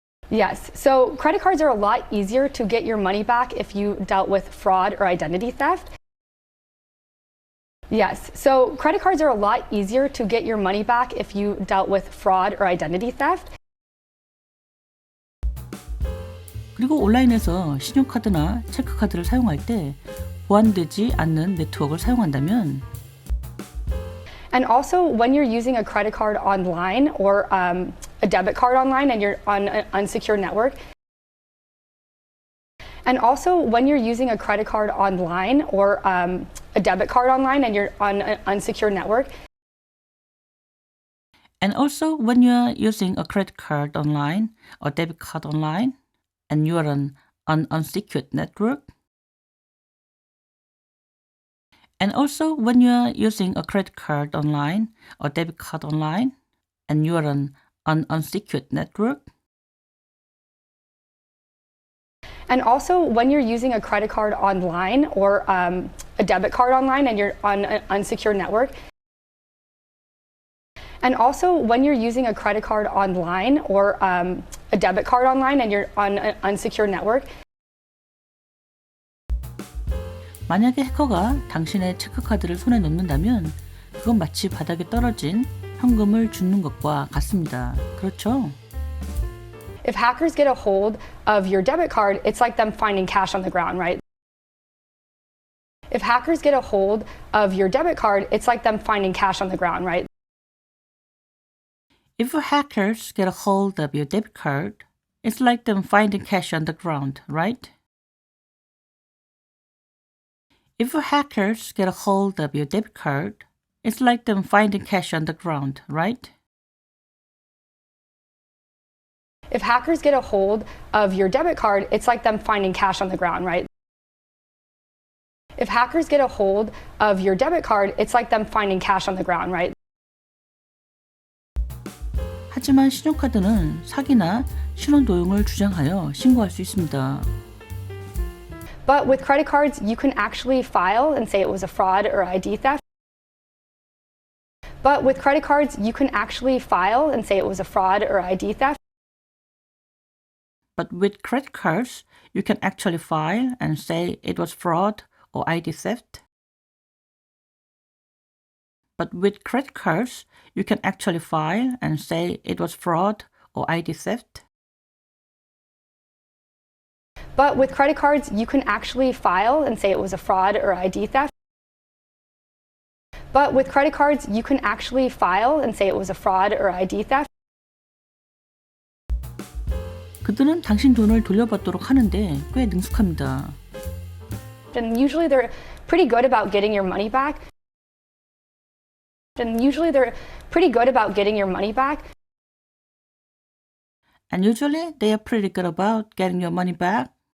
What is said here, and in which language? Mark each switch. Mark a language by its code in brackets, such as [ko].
[en] Yes, so credit cards are a lot easier to get your money back if you dealt with fraud or identity theft. Yes, so credit cards are a lot easier to get your money back if you dealt with fraud or identity theft. [ko] 그리고 온라인에서 신용카드나 체크카드를 사용할 때 보안되지 않는 네트워크를 사용한다면 [en] And also, when you're using a credit card online or a debit card online and you're on an unsecured network, and also when you're using a credit card online or a debit card online and you're on an unsecured network, and also when you are using a credit card online or debit card online and you are on an unsecured network, and also when you are using a credit card online or debit card online and you are on an unsecured network, and also when you're using a credit card online or a debit card online and you're on an unsecured network, and also when you're using a credit card online or a debit card online and you're on an unsecured network, [ko] 만약에 해커가 당신의 체크카드를 손에 넣는다면 그건 마치 바닥에 떨어진 현금을 줍는 것과 같습니다. 그렇죠? [en] if hackers get a hold of your debit card, it's like them finding cash on the ground, right? If hackers get a hold of your debit card, it's like them finding cash on the ground, right? If hackers get a hold of your debit card, it's like them finding cash on the ground, right? If hackers get a hold of your debit card, it's like them finding cash on the ground, right? If hackers get a hold of your debit card, it's like them finding cash on the ground, right? If hackers get a hold of your debit card, it's like them finding cash on the ground, right? [ko] 하지만 신용카드는 사기나 신원 도용을 주장하여 신고할 수 있습니다. [en] But with credit cards, you can actually file and say it was a fraud or ID theft. But with credit cards, you can actually file and say it was a fraud or ID theft. But with credit cards, you can actually file and say it was fraud or ID theft. But with credit cards, you can actually file and say it was fraud or ID theft. But with credit cards, you can actually file and say it was a fraud or ID theft. But with credit cards, you can actually file and say it was a fraud or ID theft. [ko] 그들은 당신 돈을 돌려받도록 하는데 꽤 능숙합니다. [en] And usually they're pretty good about getting your money back. And usually they're pretty good about getting your money back. And usually they are pretty good about getting your money back.